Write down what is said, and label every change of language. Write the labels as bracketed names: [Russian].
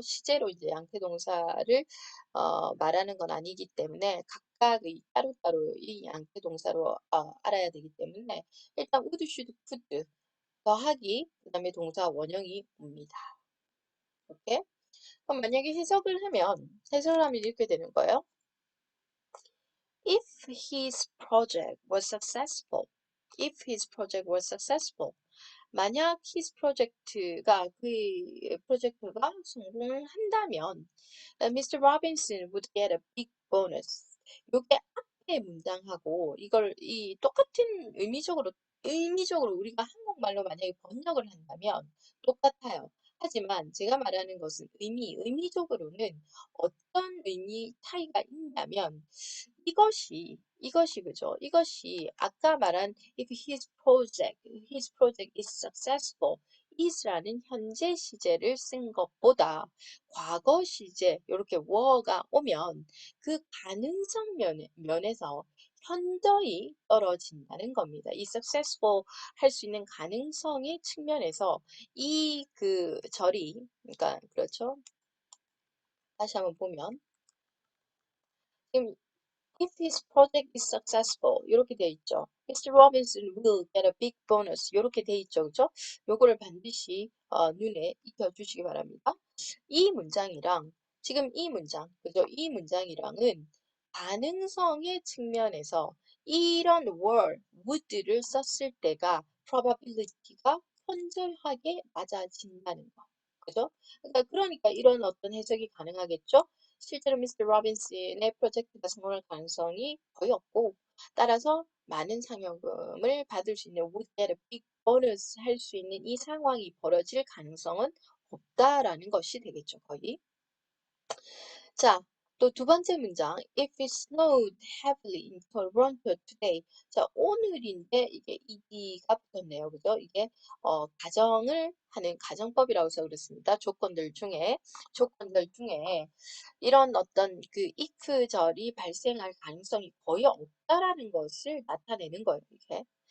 [Korean] 시제로 이제 양태 동사를 말하는 건 아니기 때문에 각각의 따로따로 이 양태 동사로 알아야 되기 때문에 일단 would, should, could 더하기 그다음에 동사 원형이 옵니다. 이렇게. 그럼 만약에 해석을 하면 이렇게 되는 거예요. [English] If his project was successful, if his project was successful, [Korean] 만약 [English] his project가 [Korean] 그 프로젝트가 성공을 한다면, [English] Mr. Robinson would get a big bonus. [Korean] 요게 앞에 문장하고 이걸 이 똑같은 의미적으로 우리가 한국말로 만약에 번역을 한다면 똑같아요. 하지만 제가 말하는 것은 의미적으로는 어떤 의미 차이가 있냐면 이것이 그죠? 이것이 아까 말한 [English] if his project is successful, [Korean] is라는 현재 시제를 쓴 것보다 과거 시제 이렇게 were가 오면 그 가능성 면에서 현저히 떨어진다는 겁니다. 이 successful 할 수 있는 가능성의 측면에서 이 그 절이 그러니까 그렇죠? 다시 한번 보면 지금 [English] if his project is successful [Korean] 이렇게 돼 있죠. [English] Mr. Robinson will get a big bonus [Korean] 이렇게 돼 있죠. 그죠? 요거를 반드시 눈에 익혀주시기 바랍니다. 이 문장이랑 지금 이 문장, 그죠? 이 문장이랑은 가능성의 측면에서 이런 were, would를 썼을 때가 probability가 현저하게 맞아진다는 거. 그죠? 그러니까 이런 어떤 해석이 가능하겠죠? 실제로 미스터 로빈슨의 프로젝트가 성공할 가능성이 거의 없고 따라서 많은 상여금을 받을 수 있는 [English] would get a big bonus [Korean] 할 수 있는 이 상황이 벌어질 가능성은 없다라는 것이 되겠죠, 거의. 자, 또 두 번째 문장. [English] If it snowed heavily in Toronto today. [Korean] 자, 오늘인데 이게 ed가 붙었네요. 그죠? 이게 가정을 하는 가정법이라고 해서 그렇습니다. 조건들 중에 이런 어떤 그 if절이 발생할 가능성이 거의 없다라는 것을 나타내는 거예요. 이게.